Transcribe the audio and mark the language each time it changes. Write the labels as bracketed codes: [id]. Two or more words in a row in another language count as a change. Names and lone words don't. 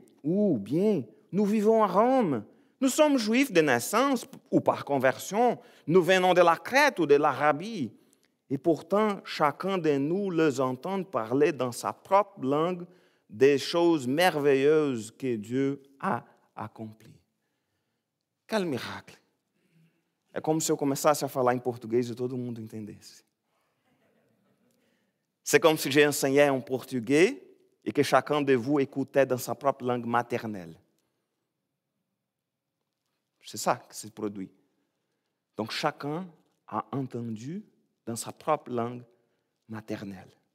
[fr] Ou bien, nous vivons à Rome. Nous sommes juifs de naissance ou par conversion. Nous venons de la Crète ou de l'Arabie. Et pourtant, chacun de nous les entend parler dans sa propre langue des choses merveilleuses que Dieu a accomplies. Quel miracle! [pt] É como se eu começasse a falar em português e todo mundo entendesse. [fr] C'est comme si j'enseignais en portugais et que chacun de vous écoutait dans sa propre langue maternelle. C'est ça qui se produit. Donc, chacun a entendu dans sa propre langue maternelle.